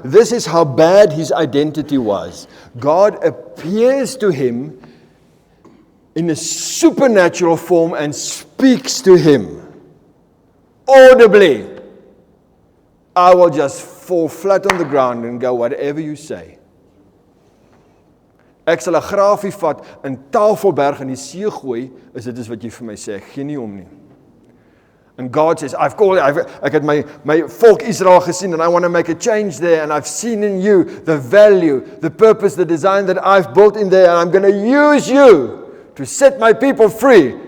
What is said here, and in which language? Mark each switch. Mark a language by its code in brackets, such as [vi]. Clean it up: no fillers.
[en] This is how bad his identity was. God appears to him in a supernatural form and speaks to him audibly. I will just fall flat on the ground and go, whatever you say. [af] Ek sal 'n grafie vat, 'n Tafelberg in die see gooi, is dit wat jy vir my sê, ek gee nie om nie. [en] And God says, [af] ek het my volk Israel gesien, [en] and I want to make a change there, and I've seen in you the value, the purpose, the design that I've built in there, and I'm going to use you to set my people free.